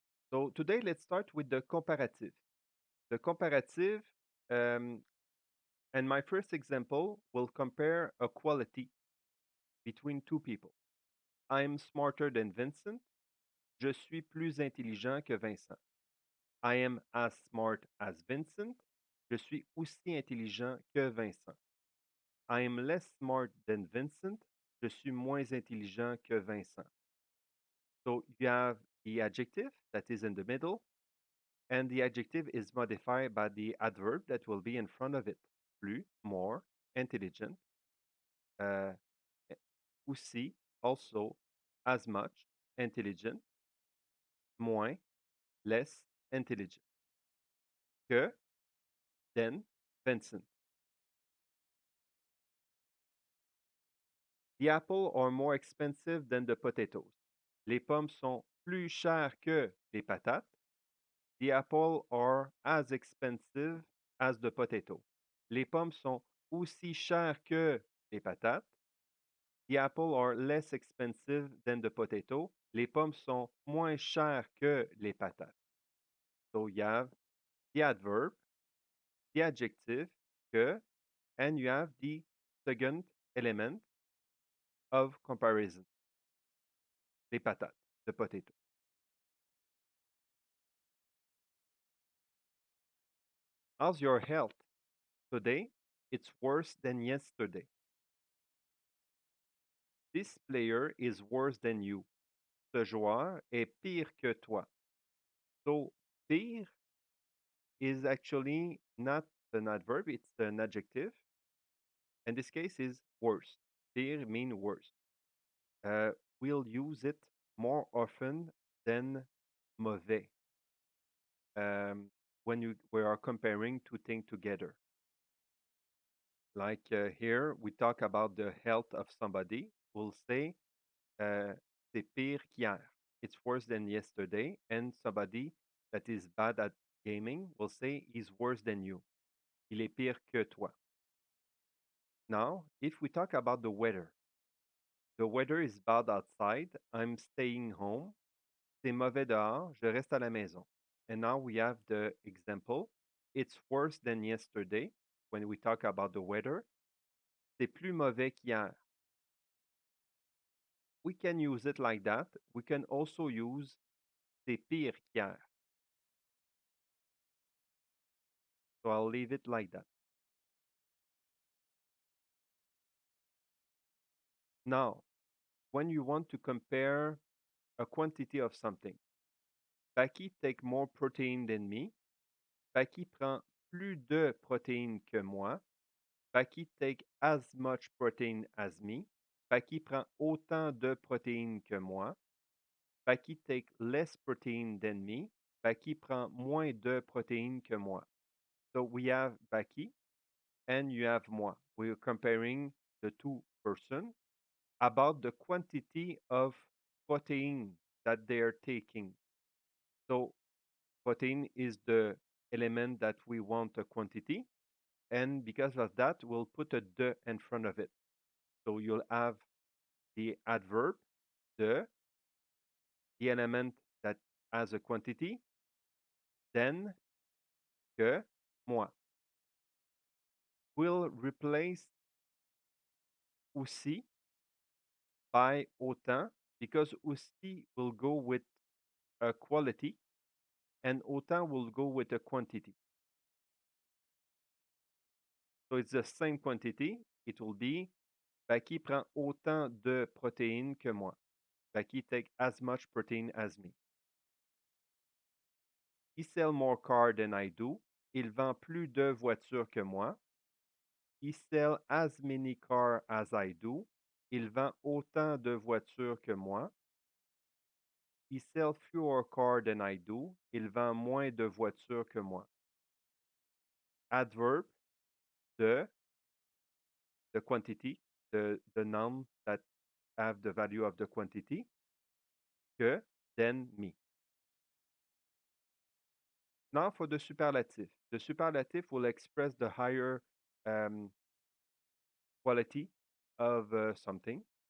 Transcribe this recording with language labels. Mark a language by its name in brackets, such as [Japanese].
[English] So today let's start with the comparative. The comparative, um, and my first example will compare a quality between two people. I'm smarter than Vincent. [French] Je suis plus intelligent que Vincent. [English] I am as smart as Vincent. [French] Je suis aussi intelligent que Vincent. [English] I am less smart than Vincent. [French] Je suis moins intelligent que Vincent. [English] So you have the adjective that is in the middle, and the adjective is modified by the adverb that will be in front of it. Plus, more, intelligent, uh, eh, aussi, also, as much, intelligent, moins, less, intelligent, que, than, Vincent. The apple are more expensive than the potatoes. [French] Les pommes sont plus chères que les patates. [English] The apple are as expensive as the potato. [French] Les pommes sont aussi chères que les patates. [English] The apple are less expensive than the potato. [French] Les pommes sont moins chères que les patates. [English] So you have the adverb, the adjective, que, and you have the second element of comparison, [French] les patates, [English] the potato. How's your health? Today, it's worse than yesterday. This player is worse than you. [French] Ce joueur est pire que toi. [English] So, pire is actually not an adverb, it's an adjective. In this case is worse. Pire mean worse. Uh, we'll use it more often than mauvais when we are comparing two things together. Like here, we talk about the health of somebody. We'll say [French] c'est pire qu'hier. [English] It's worse than yesterday. And somebody that is bad at gaming will say he's worse than you. [French] Il est pire que toi. [English] Now, if we talk about the weather is bad outside. I'm staying home. [French] C'est mauvais dehors. Je reste à la maison. [English] And now we have the example. It's worse than yesterday when we talk about the weather. [French] C'est plus mauvais qu'hier. [English] We can use it like that. We can also use [French] c'est pire qu'hier. [English] So I'll leave it like that. Now, when you want to compare a quantity of something, Paki take more protein than me. [French] Paki prend plus de protéines que moi. [English] Paki take as much protein as me. [French] Paki prend autant de protéines que moi. [English] Paki take less protein than me. [French] Paki prend moins de protéines que moi. [English] So we have Paki and you have moi. We're comparing the two persons about the quantity of protein that they are taking. So protein is the element that we want a quantity, and because of that, we'll put a de in front of it. So you'll have the adverb, the element that has a quantity, then, que, moi. We'll replace aussi by autant because aussi will go with a quality and autant will go with a quantity. So it's the same quantity. It will be [French] Baki prend autant de protéines que moi. [English] Baki take as much protein as me. He sell more car than I do. [French] Il vend plus de voitures que moi. [English] He sell as many car as I do. [French] Il vend autant de voitures que moi. [English] He sell fewer car than I do. [French] Il vend moins de voitures que moi. [English] Adverb de the quantity, the noun that have the value of the quantity, que, then me. Now for the superlative. The superlative will express the higher um, quality of something.